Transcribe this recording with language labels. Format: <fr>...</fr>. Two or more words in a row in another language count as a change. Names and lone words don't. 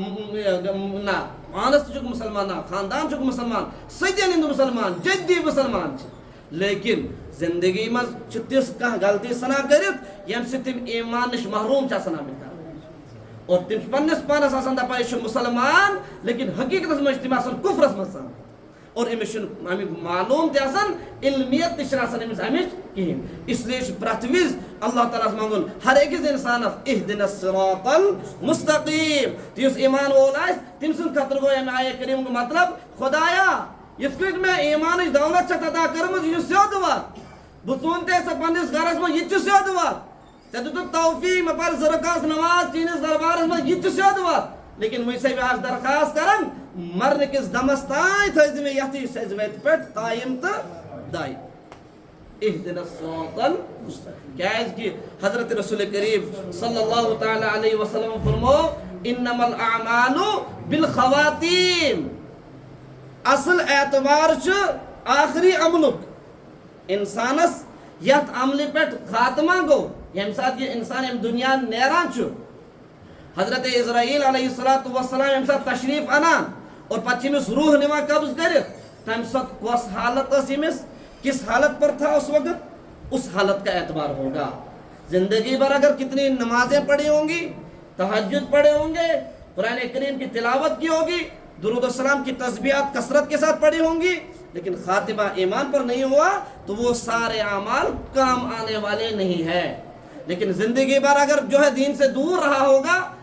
<ks>نہ پانس تہِ چھُکھ مُسلمان نہ خاندان چھُکھ مُسلمان صدین ہُنٛد مُسلمان جدی مُسلمان چھِ لیکِن زندگی منٛز چھِ تِژھ کانٛہہ غلطی ژھٕنان کٔرِتھ ییٚمہِ سۭتۍ تِم ایٖمان نِش محروٗم چھِ آسان آمٕتۍ کرنہٕ اور تِم چھِ پننِس پانس آسان دپان یہِ چھُ مُسلمان لیکِن حقیٖقتس منٛز چھِ تِم آسان کُفرس منٛز ژامٕتۍ اور أمِس چھُنہٕ امیُک معلوٗم تہِ آسان علمِیت تہِ چھنہٕ آسان أمِس امِچ کِہینۍ اس لیے چھُ پرٛٮ۪تھ وِزِ اللہ تعالیٰ ہس منٛگُن ہر أکِس انسانس</ks> <ar>اہدنا الصراط المستقیٖم</ar> <ks>تہٕ یُس ایٖمان وول آسہِ تٔمۍ سٕنٛدِ خٲطرٕ گوٚو امہِ آیے کریٖمُک مطلب خۄدایا یِتھ کٲٹھۍ مےٚ ایٖمانٕچ دولت چھَتھ عطا کٔرمٕژ یہِ چھُ سیوٚد وَتھ بہٕ ژوٚن ژےٚ پننِس گرس منٛز یہِ تہِ چھُ سیوٚد وَتھ ژےٚ دِتُتھ توفیٖق مےٚ پرِ 2 رکعت نماز چٲنِس دربارس منٛز یہِ تہِ چھُ سیوٚد وَتھ لیکن وۄنۍ چھسے بہٕ آز درخاست کران مرنہٕ کِس دمس تانۍ تھٲیزِ مےٚ یتھٕے سیٚزِ وَتہِ پٮ۪ٹھ قایِم تہٕ دایِم</ks> <ar>اہدنا الصراط المستقیٖم</ar> <ks>کیٛازِ کہِ حضرت رسول کریٖم</ks> <ar>صلی اللہ تعالیٰ علیہ وسلم</ar> <ks>فرمو</ks> <ar>انما الاعمال بالخواتیم</ar> <ks>اصل اعتبار چھُ آخری عملُک انسانس یتھ عملہِ پٮ۪ٹھ خاتمہ گوٚو ییٚمہِ ساتہٕ یہِ انسان امہِ دُنیا نیران چھُ حضرت اسرائیل</ks> <ar>علیہ الصلوۃ والسلام</ar> <ks>ییٚمہِ ساتہٕ تشریٖف اَنان اور پتہٕ چھِ أمِس روح نِوان قبض کٔرِتھ تمہِ ساتہٕ کۄس حالت ٲس أمِس</ks> <ur>کس حالت پر تھا اس وقت اس حالت کا اعتبار ہوگا زندگی بھر اگر کتنی نمازیں پڑھی ہوں گی تہجد پڑھے ہوں گے قرآن کریم کی تلاوت کی ہوگی درود السلام کی تسبیحات کثرت کے ساتھ پڑھی ہوں گی لیکن خاتمہ ایمان پر نہیں ہوا تو وہ سارے اعمال کام آنے والے نہیں ہے لیکن زندگی بھر اگر جو ہے دین سے دور رہا ہوگا</ur>